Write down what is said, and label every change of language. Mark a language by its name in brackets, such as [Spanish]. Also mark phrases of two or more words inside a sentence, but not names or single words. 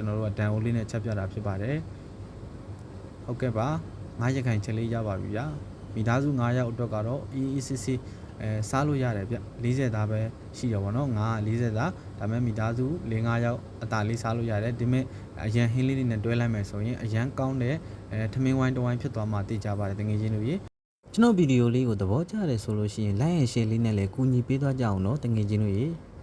[Burmese] တော်တို့ကဒန်အိုးလေးနဲ့ချက်ပြတာဖြစ်ပါတယ်ဟုတ်ကဲ့ပါငါးရခိုင်ချက်လေးရပါပြီဗျမိသားစု9ယောက်အတွက်ကတော့အေးအေးဆေးဆေးစားလို့ရတယ်ဗျ40သားပဲရှိရပါတော့ငါ40သားဒါမဲ့မိသားစု4-5ယောက်အသာလေးစားလို့ရတယ်ဒီမဲ့အရန်ဟင်းလေးတွေနဲ့တွဲလိုက်မယ်ဆိုရင်အရန်ကောင်းတဲ့ထမင်းဝိုင်းတစ်ဝိုင်းဖြစ်သွားမှသိကြပါတယ်တကယ်ချင်းတို့ရေကျွန်တော်ဗီဒီယိုလေးကိုသဘောကျတယ်ဆိုလို့ရှိရင် [English] like and share [Burmese] လေးနဲ့လည်းကူညီပေးသွားကြအောင်နော်တကယ်ချင်းတို့ရေ